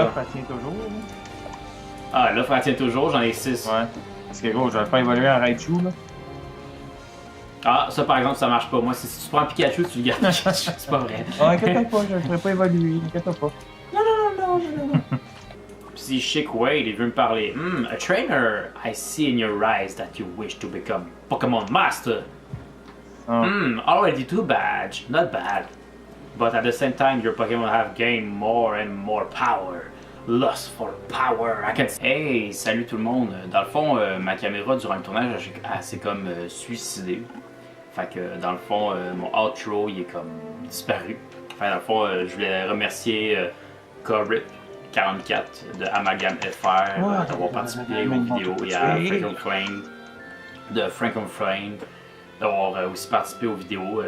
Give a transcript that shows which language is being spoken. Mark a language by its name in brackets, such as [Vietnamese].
[French] là, ça tient toujours, là. Ah, là, faut tient toujours, j'en ai 6. Ouais. Parce que gros, je vais le faire évoluer en Raichu, là. Ah, ça par exemple, ça marche pas. Moi, si tu prends Pikachu, tu le gardes Pikachu, c'est pas vrai. Ah, inquiète pas, je ne ferai pas évoluer, inquiète pas. Si Chic Wade, il veut me parler. [English] A trainer, I see in your eyes that you wish to become Pokémon Master. Ah. Already too bad, not bad. But at the same time, your Pokémon have gained more and more power. Lust for power, I can say. Hey, [French] salut tout le monde. Dans le fond, ma caméra durant le tournage, elle s'est comme suicidée. Fait que dans le fond, mon outro, il est comme disparu. Enfin, dans le fond, je voulais remercier Corrip44 de Amalgam FR d'avoir participé aux vidéos et à Frankenflame de Frankenflame d'avoir aussi participé aux vidéos.